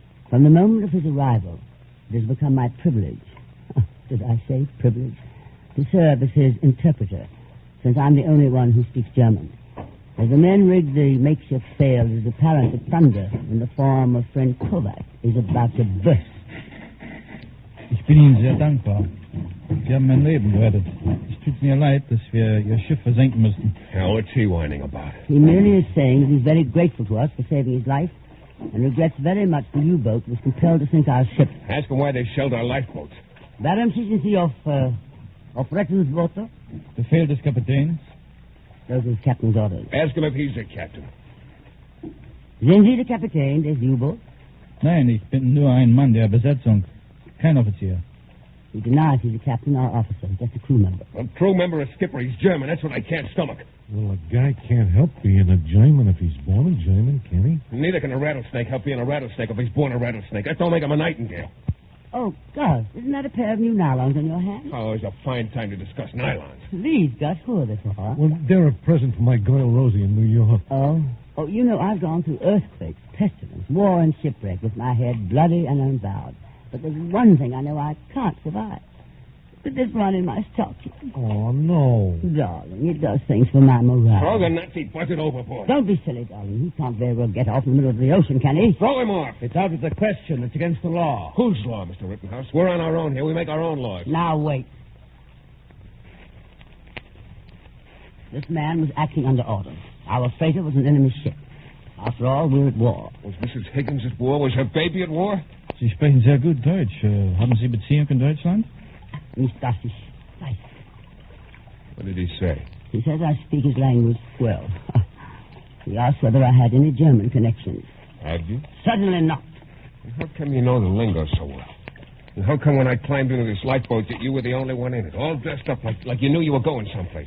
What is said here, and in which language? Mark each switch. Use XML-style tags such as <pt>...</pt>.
<en>From the moment of his arrival, it has become my privilege, did I say privilege, to serve as his interpreter, since I'm the only one who speaks German. As the men rig the makeshift sail, it is apparent that thunder, in the form of friend Kovac, is about to burst.</en> <de>Ich bin Ihnen sehr dankbar. Sie haben mein Leben gerettet. Es tut mir leid, dass wir Ihr Schiff versenken mussten.</de> <en>Now, what's he whining about? He merely is saying that he's very grateful to us for saving his life and regrets very much the U-boat was compelled to sink our ship. Ask him why they shelled our lifeboats.</en> <de>Warum sind Sie auf Rettungsboote? Befehl des Kapitäns.</de> <en>Those are his captain's orders. Ask him if he's the captain.</en> <de>Sind Sie der Kapitän des U-boats? Nein, ich bin nur ein Mann der Besetzung. Kein Offizier.</de> <en>He denies he's a captain or officer. He's just a crew member. A crew member, a skipper. He's German. That's what I can't stomach. Well, a guy can't help being a German if he's born a German, can he? Neither can a rattlesnake help being a rattlesnake if he's born a rattlesnake. That don't make him a nightingale. Oh, Gus, isn't that a pair of new nylons in your hand? Oh, it's a fine time to discuss nylons. Please, Gus, who are they for? Well, they're a present for my girl Rosie in New York. Oh, you know, I've gone through earthquakes, pestilence, war, and shipwreck with my head bloody and unbowed. But there's one thing I know I can't survive. Put this one in my stocking. Oh, no. Darling, it does things for my morale. Throw the Nazi buzzard overboard. Don't be silly, darling. He can't very well get off in the middle of the ocean, can he? Throw him off. It's out of the question. It's against the law. Whose law, Mr. Rittenhouse? We're on our own here. We make our own laws. Now, wait. This man was acting under orders. Our freighter was an enemy ship. After all, we're at war. Was Mrs. Higgins at war? Was her baby at war?</en> <de>Sie sprechen sehr gut Deutsch. Haben Sie Beziehung in Deutschland? Nicht, dass ich weiß.</de> <en>What did he say? He says I speak his language well. He asked whether I had any German connections. Have you? Certainly not. How come you know the lingo so well? And how come when I climbed into this lifeboat that you were the only one in it, all dressed up like you knew you were going someplace?</en>